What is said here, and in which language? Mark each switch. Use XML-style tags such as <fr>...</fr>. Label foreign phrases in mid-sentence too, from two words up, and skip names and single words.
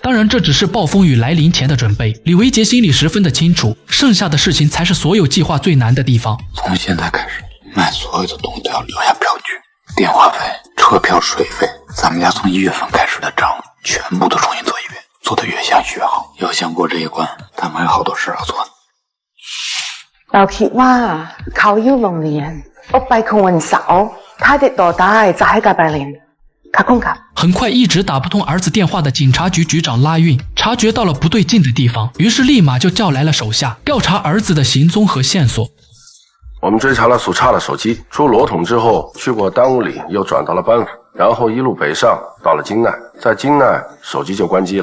<zh>当然这只是暴风雨来临前的准备，李维杰心里十分的清楚，剩下的事情才是所有计划最难的地方。从现在开始，卖所有的东西都要留下票据，电话费、车票、水费，咱们家从1月份开始的账全部都重新做一遍，做得越详细越好。要想过这一关，咱们还有好多事要做呢。</zh> <th>เราคิดว่าเขาอยู่โรงเรียนออกไปคืนวันเสาร์ถ้าติดต่อได้จะให้กลับไปเรียน</th> <zh>很快一直打不通儿子电话的警察局局长拉运察觉到了不对劲的地方，于是立马就叫来了手下调查儿子的行踪和线索。我们追查了苏差的手机，出罗桶之后去过丹雾里，又转到了班夫，然后一路北上到了金奈，在金奈手机就关机了。</zh>